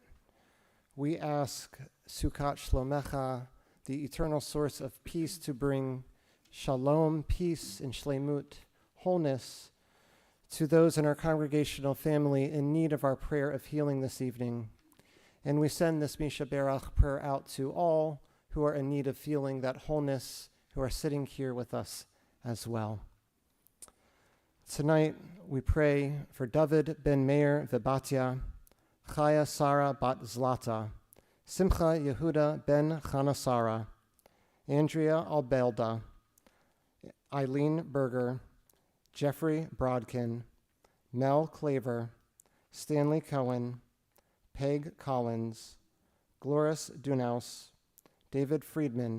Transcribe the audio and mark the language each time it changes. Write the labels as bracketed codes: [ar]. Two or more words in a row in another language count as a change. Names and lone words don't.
[en] We ask [he] סוכת שלומך, [en] the eternal source of peace, to bring shalom, peace, and shlemut, wholeness, to those in our congregational family in need of our prayer of healing this evening. And we send this Misha Berach prayer out to all who are in need of feeling that wholeness, who are sitting here with us as well. Tonight, we pray for David ben Meir Vibatia, Chaya Sarah bat Zlata, Simcha Yehuda ben Chanasara, Andrea Albelda, Eileen Berger, Jeffrey Brodkin, Mel Claver, Stanley Cohen, Peg Collins, Gloris Dunaus, David Friedman,